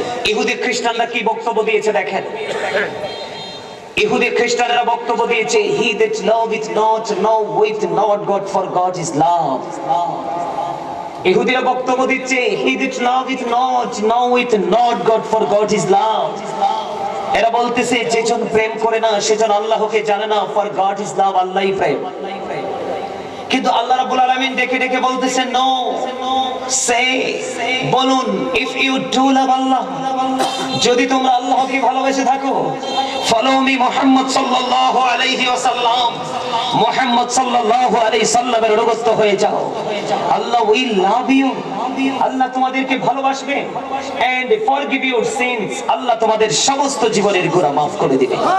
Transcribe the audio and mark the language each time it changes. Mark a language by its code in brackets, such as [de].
[bn] ইহুদি খ্রিস্টানরা কি বক্তব্য দিয়েছে দেখেন। ইহুদি খ্রিস্টানরা বক্তব্য দিয়েছে [en] he that loveth not knoweth not God for God is love। [bn] ইহুদিরা বক্তব্য দিচ্ছে [en] he that loveth not knoweth not God for God is love। [bn] এরা বলতেছে যেজন প্রেম করে না সেজন আল্লাহকে জানে না, [en] for God is love, [bn] আল্লাহই প্রেম। কিন্তু আল্লাহ রাব্বুল আলামিন ডেকে ডেকে বলতেছেন নো, সে বলুন [en] if you do love Allah, [bn] যদি তোমরা আল্লাহকে ভালোবেসে থাকো, [en] follow me [bn] মুহাম্মদ সাল্লাল্লাহু আলাইহি ওয়াসাল্লাম, মুহাম্মদ সাল্লাল্লাহু আলাইহি সাল্লামের অনুগত হয়ে যাও, আল্লাহ [en] will love you, [bn] আল্লাহ তোমাদেরকে ভালোবাসবে, [en] and forgive your sins, [bn] আল্লাহ তোমাদের সমস্ত জীবনের গুনাহ maaf করে দিবে।